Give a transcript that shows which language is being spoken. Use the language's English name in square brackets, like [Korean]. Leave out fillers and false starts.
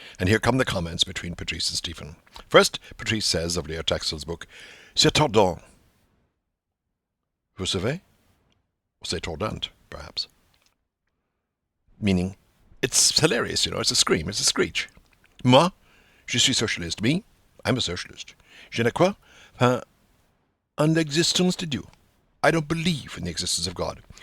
[English] And here come the comments between Patrice and Stephen. First, Patrice says of Leo Taxil's book, [French] c'est tordant. Vous savez? [English] Or [French] c'est tordant, [English] perhaps. Meaning, it's hilarious, it's a scream, it's a screech. [French] Moi, je suis socialiste. [English] Me, I'm a socialist. [French] Je ne crois pas en l'existence de Dieu. [English] I don't believe in the existence of God.